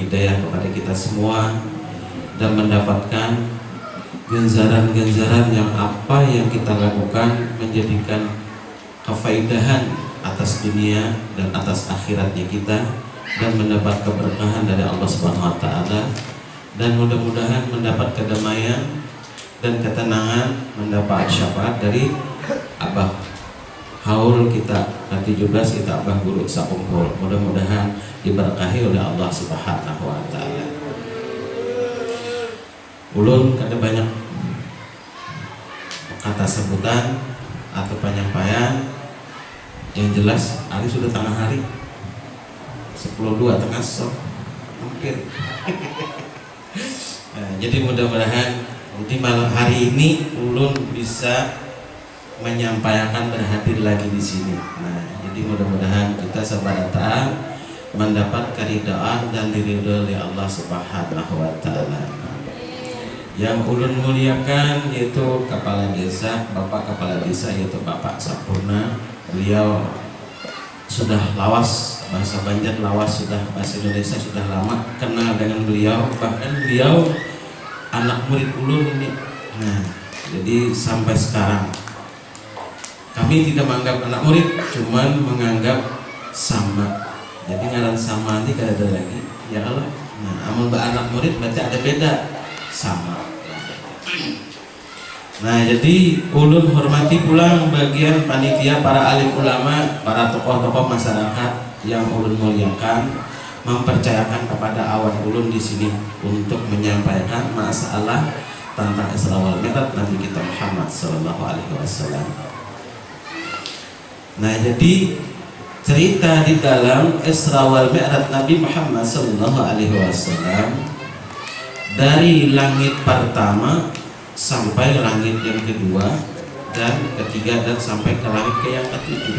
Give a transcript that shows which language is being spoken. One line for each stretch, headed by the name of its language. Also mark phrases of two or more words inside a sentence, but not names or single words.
Indonesian: hidayah kepada kita semua, dan mendapatkan ganjaran-ganjaran yang apa yang kita lakukan menjadikan kefaidahan atas dunia dan atas akhiratnya kita, dan mendapat keberkahan dari Allah
Arabic: سبحانه وتعالى,
Indonesian: dan mudah-mudahan mendapat kedamaian dan ketenangan, mendapat syafaat dari Abah haul kita ke-17, kita Abah Guru Sakumpul. Mudah-mudahan diberkahi oleh Allah
Arabic: سبحانه وتعالى.
Banjar: Ulun kada banyak kata sebutan atau penyampaian.
Indonesian: Yang jelas hari sudah tengah hari 10.02 tengah sok hampir. Nah, jadi mudah-mudahan di malam hari ini ulun bisa menyampaikan berhadir lagi di sini. Nah, jadi mudah-mudahan kita sabarataan mendapat keridhaan dan diridhoi oleh Allah
Arabic: سبحانه وتعالى.
Indonesian: Yang ulun muliakan yaitu Kepala Desa, Bapak Kepala Desa yaitu Bapak Sampurna. Beliau sudah lawas bahasa Banjar, lawas sudah bahasa Indonesia, sudah lama kenal dengan beliau, bahkan beliau anak murid ulun ini. Nah, jadi sampai sekarang kami tidak menganggap anak murid, cuman menganggap sama.
Banjar: Jadi ngaran sama nanti kada ada lagi.
Indonesian: Ya Allah.
Banjar: Nah, amun anak murid berarti ada beda sama.
Indonesian: Nah, jadi ulun hormati pulang bagian panitia, para alim ulama, para tokoh-tokoh masyarakat yang ulun muliakan, mempercayakan kepada awan ulun di sini untuk menyampaikan masalah tentang
Arabic: إسراء والمعراج
Indonesian: Nabi kita Muhammad
Arabic: صلى الله عليه وسلم.
Indonesian: Nah, jadi cerita di dalam
Arabic: إسراء والمعراج
Indonesian: Nabi Muhammad
Arabic: صلى الله عليه وسلم
Indonesian: dari langit pertama sampai langit yang kedua dan ketiga, dan sampai ke langit yang ketujuh.